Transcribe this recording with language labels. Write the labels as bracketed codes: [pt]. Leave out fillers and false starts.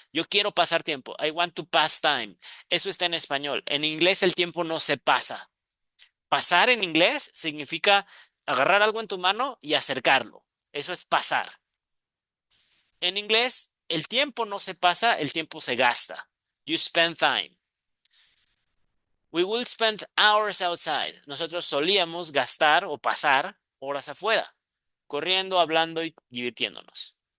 [es] Yo quiero pasar tiempo. [en] I want to pass time. [es] Eso está en español. En inglés el tiempo no se pasa. Pasar en inglés significa agarrar algo en tu mano y acercarlo. Eso es pasar. En inglés, el tiempo no se pasa, el tiempo se gasta. [en] You spend time. We will spend hours outside. [es] Nosotros solíamos gastar o pasar horas afuera, corriendo, hablando y divirtiéndonos.